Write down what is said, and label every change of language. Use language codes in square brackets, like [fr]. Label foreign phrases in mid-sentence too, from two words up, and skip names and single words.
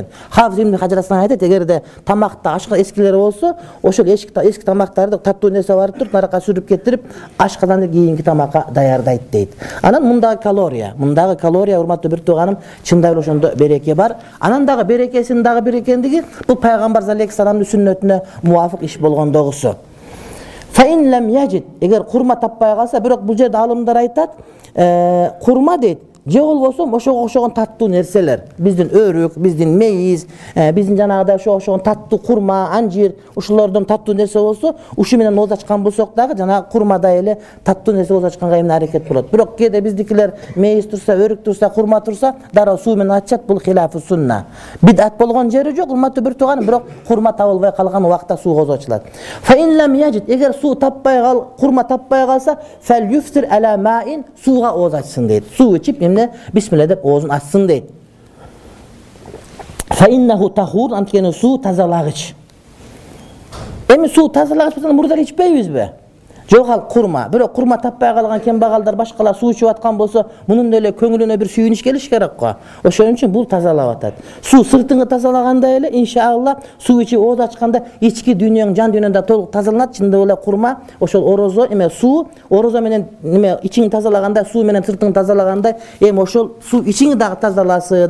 [ky] Хафиз ибн Хажар айтат, эгерде тамакта ашка эскилер болсо, ошол эски тамактарды таттуу нерсе барып туруп нар жакка сүрүп кетирип, ашказанды кийинки тамакка даярдайт дейт. Анан мындагы калория урматтуу бир тууганым, чындап эле ошондо береке бар. Анан дагы берекесинин дагы бир экендиги, бул пайгамбар алейхиссаламдын сүннөтүнө муафык иш болгондогусу. [ar] Фаин лам яжид, [ky] эгер курма таппай калса, бирок бул жерде алымдар айтат, курма дейт, же болбосо ошого окшогон таттуу нерселер, биздин өрүк, биздин мейиз, биздин жанагыдай ошого таттуу курма, анжир, ушулордон таттуу нерсе болсо, ушу менен оозу ачкан болсок дагы жанагы курмадай эле таттуу нерсе оозу ачканга эмне аракет болот. Бирок кээде биздикилер мейиз турса, өрүк турса, курма турса, дароо суу менен ачат, бул [ar] خلاف السنة. [ky] Бидат болгон жери жок, урматтуу бир тууганым, бирок курма табылбай калган убакта суу оозу ачылат. [ar] Фаин лам яжид, [ky] эгер суу таппай курма таппай калса, [ar] فليفطر على ماء, [ky] сууга оозу ачсын дейт. Суу ичип Бисмиллах деп оозун ачсын дейт. [ar] فإنه طهور, [ky] анткени суу тазалагыч. Эми суу тазалагыч болсо мурдар ичпейбиз бе. Жок ал курма. Бирок курма таппай калган кембагалдар башкалар суу ичип аткан болсо, мунун деле көңүлүнө бир сүйүнүш келиш керек го. Ошон үчүн бул тазалап атат. Суу сыртыңы тазалагандай эле, иншалла, суу ичип ооз ачканда ички дүйнөң, жан дүйнөңдө толук тазаланат. Чындап эле курма ошол орозо, эме суу, орозо менен неме ичиңи тазалагандай, суу менен сыртыңы тазалагандай, эми ошол суу ичиңи дагы тазаласын.